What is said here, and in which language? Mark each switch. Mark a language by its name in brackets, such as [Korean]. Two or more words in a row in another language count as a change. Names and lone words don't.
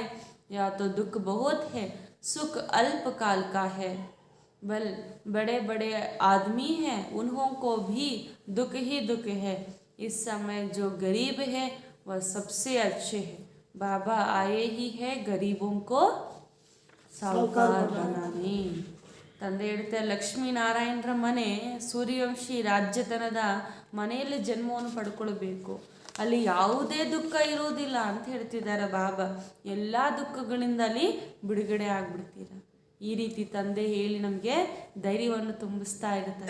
[Hindi] या तो दुख बहुत है, सुख अल्पकाल का है। बल बड़े बड़े आदमी हैं, उन्हों को भी दुख ही दुख है। इस समय जो गरीब है वह सबसे अच्छे हैं। बाबा आए ही है गरीबों को साहूकार बनाने। [Kannada] ತಂದೆ ಹೇಳ್ತಾರೆ, ಲಕ್ಷ್ಮೀನಾರಾಯಣರ ಮನೆ ಸೂರ್ಯವಂಶಿ ರಾಜ್ಯತನದ ಮನೆಯಲ್ಲಿ ಜನ್ಮವನ್ನು ಪಡ್ಕೊಳ್ಬೇಕು. ಅಲ್ಲಿ ಯಾವುದೇ ದುಃಖ ಇರುವುದಿಲ್ಲ ಅಂತ ಹೇಳ್ತಿದ್ದಾರೆ ಬಾಬಾ. ಎಲ್ಲ ದುಃಖಗಳಿಂದ ಅಲ್ಲಿ ಬಿಡುಗಡೆ ಆಗ್ಬಿಡ್ತೀರ. ಈ ರೀತಿ ತಂದೆ ಹೇಳಿ ನಮಗೆ ಧೈರ್ಯವನ್ನು ತುಂಬಿಸ್ತಾ ಇರ್ತಾರೆ.